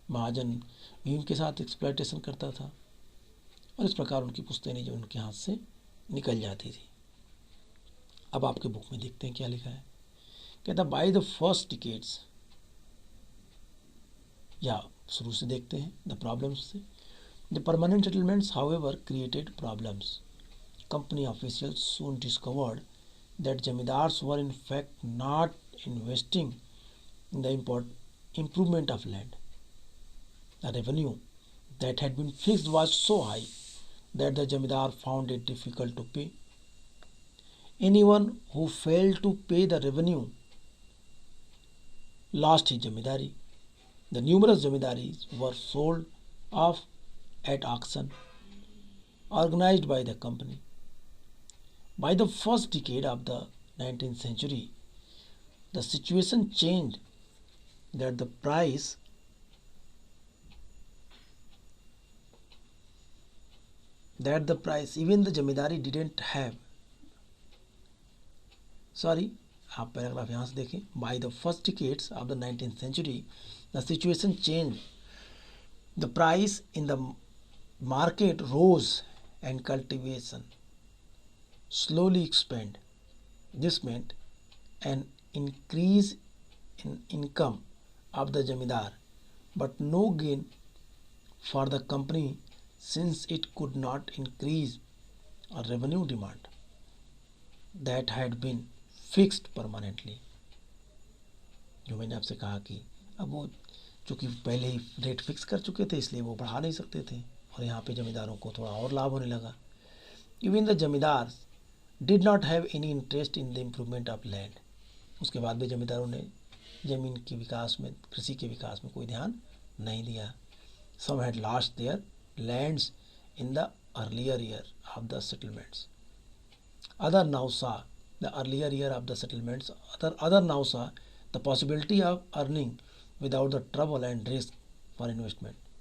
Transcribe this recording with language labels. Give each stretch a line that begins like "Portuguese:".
Hindi: महाजन भी उनके साथ एक्सप्लॉयटेशन करता था, और इस प्रकार उनकी पुश्तैनी ज़मीन उनके हाथ से निकल जाती थी। अब आपके बुक में देखते हैं क्या लिखा है। कहता
English: by the first decades,
Hindi: या शुरू से देखते हैं
English: the problems
Hindi: से।
English: The permanent settlements however created problems. Company officials soon discovered that zamindars were in fact not investing in the improvement of land. The revenue that had been fixed was so high that the zamindar found it difficult to pay. Anyone who failed to pay the revenue lost his zamindari. The numerous zamindaris were sold off at auction organized by the company. By the first decade of the 19th century, the situation changed that the price even the zamindari didn't have.
Hindi: Sorry, आप paragraph यहाँ से देखें.
English: By the first decades of the 19th century, the situation changed. The price in the market rose and cultivation slowly expanded. This meant an increase in income of the zamindar, but no gain for the company since it could not increase a revenue demand that had been fixed permanently.
Hindi: जो मैंने आपसे कहा कि अब वो चूँकि पहले ही rate fix कर चुके थे, इसलिए वो बढ़ा नहीं सकते थे, और यहाँ पे जमींदारों को थोड़ा और लाभ होने लगा.
English: Even the zamindar did not have any interest in the improvement of land.
Hindi: उसके बाद भी जमींदारों ने ज़मीन के विकास में, कृषि के विकास में कोई ध्यान नहीं दिया.
English: Some had lost their lands in the earlier year of the settlements. Other now saw the earlier year of the settlements. Other now saw the possibility of earning without the trouble and risk for investment.